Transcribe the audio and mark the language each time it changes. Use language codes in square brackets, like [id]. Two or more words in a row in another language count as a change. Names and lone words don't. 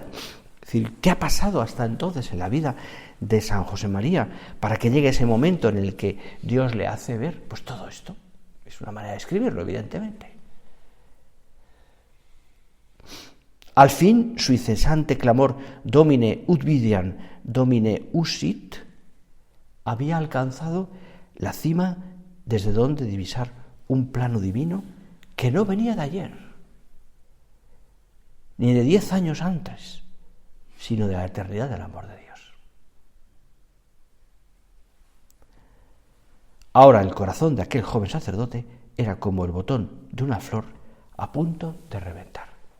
[es] Es decir, ¿qué ha pasado hasta entonces en la vida de San José María para que llegue ese momento en el que Dios le hace ver? Pues todo esto. Es una manera de escribirlo, evidentemente. Al fin, su incesante clamor [la] Domine ut videam, Domine usit, [es] había alcanzado la cima desde donde divisar un plano divino que no venía de ayer, ni de 10 años antes, sino de la eternidad del amor de Dios. Ahora el corazón de aquel joven sacerdote era como el botón de una flor a punto de reventar.